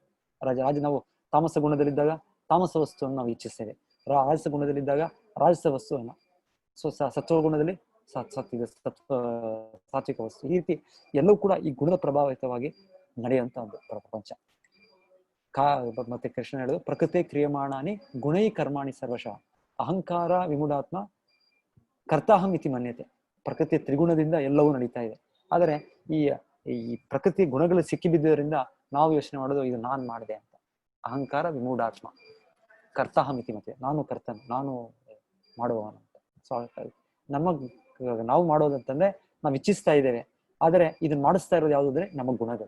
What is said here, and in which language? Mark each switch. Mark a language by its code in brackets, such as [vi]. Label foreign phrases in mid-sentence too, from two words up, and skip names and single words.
[kn] ರಾಜ ನಾವು ತಾಮಸ ಗುಣದಲ್ಲಿದ್ದಾಗ ತಾಮಸ ವಸ್ತುವನ್ನು ನಾವು ಇಚ್ಛಿಸ್ತೇವೆ, ರಾಜಸ ಗುಣದಲ್ಲಿದ್ದಾಗ ರಾಜಸ ವಸ್ತುವನ್ನು, ಸತ್ವ ಗುಣದಲ್ಲಿ ಸಾತ್ವಿಕ ವಸ್ತು. ಈ ರೀತಿ ಎಲ್ಲವೂ ಕೂಡ ಈ ಗುಣದ ಪ್ರಭಾವಿತವಾಗಿ ನಡೆಯುವಂತ ಒಂದು ಪ್ರಪಂಚ. ಮತ್ತೆ ಕೃಷ್ಣ ಹೇಳುದು [sa] ಪ್ರಕೃತಿ ಕ್ರಿಯಮಾಣಾನಿ ಗುಣೈ ಕರ್ಮಾಣಿ ಸರ್ವಶಃ ಅಹಂಕಾರ ವಿಮೂಢಾತ್ಮ ಕರ್ತಾಹಂ ಇತಿ ಮನ್ಯತೆ. [kn] ಪ್ರಕೃತಿ ತ್ರಿಗುಣದಿಂದ ಎಲ್ಲವೂ ನಡೀತಾ ಇದೆ. ಆದರೆ ಈ ಪ್ರಕೃತಿ ಗುಣಗಳು ಸಿಕ್ಕಿಬಿದ್ದರಿಂದ ನಾವು ಯೋಚನೆ ಮಾಡೋದು ಇದು ನಾನ್ ಮಾಡಿದೆ ಅಂತ. [sa] ಅಹಂಕಾರ ವಿಮೂಢಾತ್ಮ ಕರ್ತಾಹಂ ಇತಿ ಮತೆ, [kn] ನಾನು ಕರ್ತನು, ನಾನು ಮಾಡುವವನು ಅಂತ. ಸೊ ನಾವು ಮಾಡೋದಂತಂದ್ರೆ ನಾವು ಇಚ್ಛಿಸ್ತಾ ಇದ್ದೇವೆ, ಆದರೆ ಇದನ್ನ ಮಾಡಿಸ್ತಾ ಇರೋದು ಯಾವುದು ಅಂದ್ರೆ ನಮ್ಮ ಗುಣಗಳು.